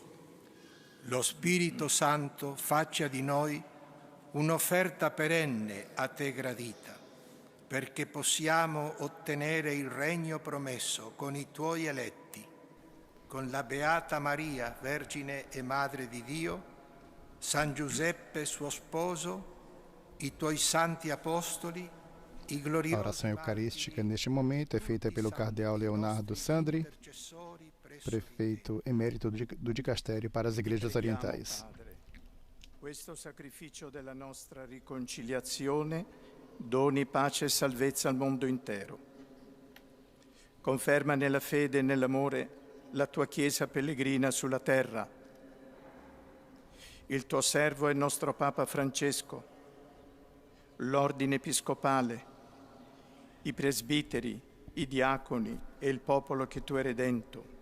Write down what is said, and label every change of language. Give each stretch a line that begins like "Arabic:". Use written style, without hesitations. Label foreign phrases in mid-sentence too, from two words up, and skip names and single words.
Italian: Lo Spirito Santo faccia di noi un'offerta perenne a te gradita, perché possiamo ottenere il regno promesso con i tuoi eletti, con la Beata Maria, Vergine e Madre di Dio, San Giuseppe suo sposo, i tuoi santi apostoli, i gloriosi.
Portuguese: A oração eucarística neste momento é feita pelo cardeal Leonardo Sandri, prefeito emérito do Dicastério para as Igrejas Orientais.
Italian: Questo sacrificio della nostra riconciliazione doni pace e salvezza al mondo intero. Conferma nella fede e nell'amore la tua Chiesa pellegrina sulla terra. Il tuo servo e nostro Papa Francesco, l'ordine episcopale, i presbiteri, i diaconi e il popolo che tu hai redento.